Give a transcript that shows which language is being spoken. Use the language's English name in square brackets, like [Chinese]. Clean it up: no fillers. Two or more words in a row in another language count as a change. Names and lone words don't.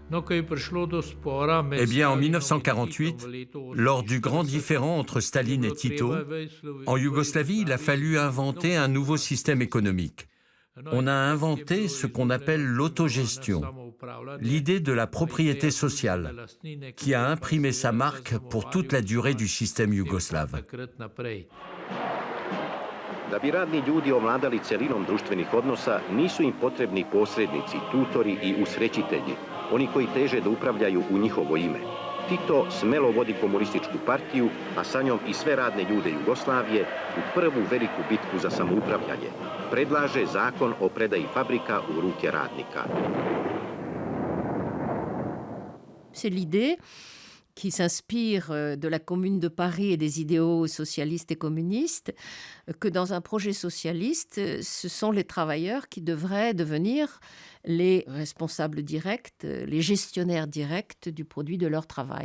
[French] Eh bien, en 1948, lors du grand différend entre Staline et Tito, en Yougoslavie, il a fallu inventer un nouveau système économique. On a inventé ce qu'on appelle l'autogestion, l'idée de la propriété sociale, qui a imprimé sa marque pour toute la durée du système yougoslave. [Serbian] Da bi radni ljudi ovladali celinom društvenih odnosa, nisu im potrebni posrednici, tutori i usrećitelji, oni koji teže da upravljaju u njihovo ime. Tito smelo vodi komunističku partiju, a sa njom i sve radne ljude Jugoslavije u prvu veliku bitku za samoupravljanje. Predlaže zakon o predaji fabrika u ruke radnika. [French] C'est l'idée qui s'inspire de la Commune de Paris et des idéaux socialistes et communistes, que dans un projet socialiste, ce sont les travailleurs qui devraient devenir les responsables directs, les gestionnaires directs du produit de leur travail.